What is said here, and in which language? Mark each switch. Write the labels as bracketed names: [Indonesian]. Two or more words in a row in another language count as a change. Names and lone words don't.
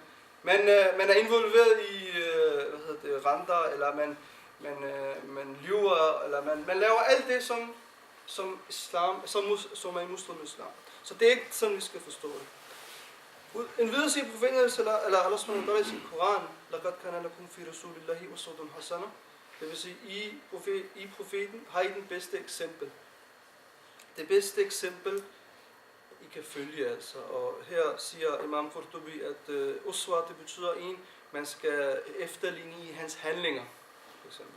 [Danish] Man er involveret i renter, eller man lyver, eller man laver alt det, som er i modstrid med islam. Så det er ikke sådan, vi skal forstå det. En videre siger profeten, eller Allah [Arabic] سبحانه وتعالى [Danish] i sin Koran, [Arabic] لَقَدْ كَانَ لَكُمْ فِي رَسُولِ اللَّهِ أُسْوَةٌ حَسَنَةٌ. [Danish] Det vil sige, I profeten har I den bedste eksempel. Det bedste eksempel, I kan følge altså. Og her siger Imam Qurtubi, at uswa, det betyder en, man skal efterligne i hans handlinger, for eksempel.